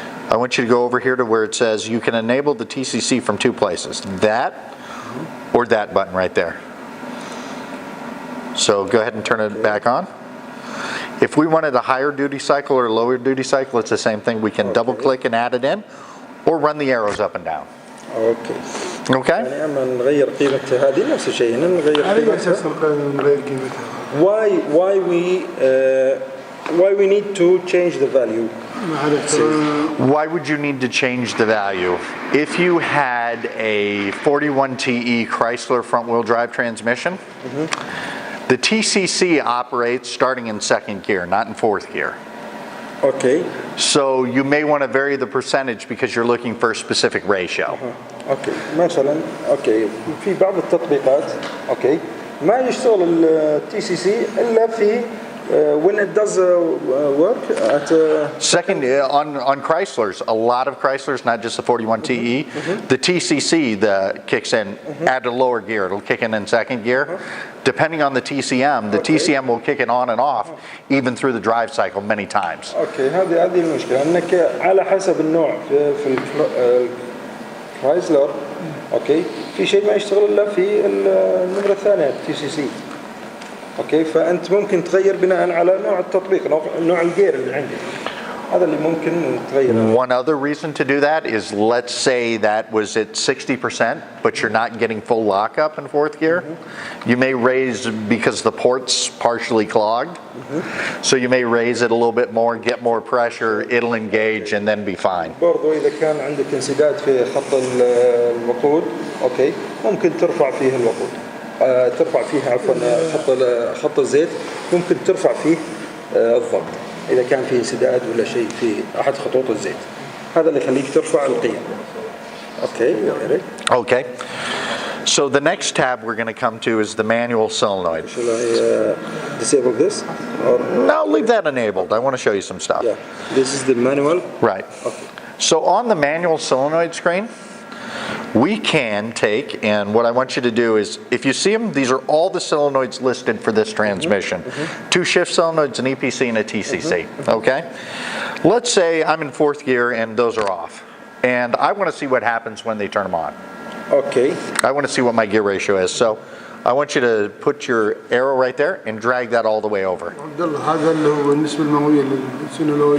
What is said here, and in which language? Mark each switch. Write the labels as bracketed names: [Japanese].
[English] I want you to go over here to where it says you can enable the TCC from 2 places. That or that button right there. So go ahead and turn it back on. If we wanted a higher duty cycle or a lower duty cycle, it's the same thing. We can double click and add it in or run the arrows up and down. Okay. Okay? [Arabic] يعني اما نغير قيمة هذه نفس الشيء هنا نغير قيمتها. [English] Why we need to change the value? Why would you need to change the value? If you had a 41 TE Chrysler front wheel drive transmission, the TCC operates starting in 2nd gear, not in 4th gear. Okay. So you may want to vary the percentage because you're looking for a specific ratio. [Arabic] اوكي مثلا اوكي في بعض التطبيقات اوكي ما يشتغل التي سي سي الا في [English] when it does work at Second, on Chryslers, a lot of Chryslers, not just the 41 TE, the TCC kicks in at a lower gear. It'll kick in 2nd gear. Depending on the TCM will kick it on and off even through the drive cycle many times. [Arabic] اوكي هذه المشكله انك على حسب النوع في الكرايسلر اوكي في شيء ما يشتغل الا في النمره الثانيه تي سي سي. اوكي فانت ممكن تغير بناء على نوع التطبيق نوع الجير اللي عندك. هذا اللي ممكن تغيره. [English] One other reason to do that is, let's say that was at 60%, but you're not getting full lockup in 4th gear. You may raise, because the port's partially clogged, so you may raise it a little bit more, get more pressure, it'll engage and then be fine. [Arabic] برضو إذا كان عندك انسداد في خط الوقود اوكي ممكن ترفع فيه الوقود. ترفع فيه عفوا خط الزيت ممكن ترفع فيه الضغط إذا كان فيه انسداد ولا شيء في أحد خطوط الزيت. هذا اللي يخليك ترفع القيم. [English] Okay, Okay. So the next tab we're going to come to is the manual solenoid. Shall I disable this? Or? No, leave that enabled. I want to show you some stuff. Yeah, this is the manual. Right. Okay. So on the manual solenoid screen, we can take, and what I want you to do is, if you see them, these are all the solenoids listed for this transmission. 2 shift solenoids, an EPC, and a TCC. Okay? Let's say I'm in 4th gear and those are off. And I want to see what happens when they turn them on. Okay. I want to see what my gear ratio is. So I want you to put your arrow right there and drag that all the way over. [Arabic] عبد الله هذا اللي هو النسبة المئوية للسولينويد.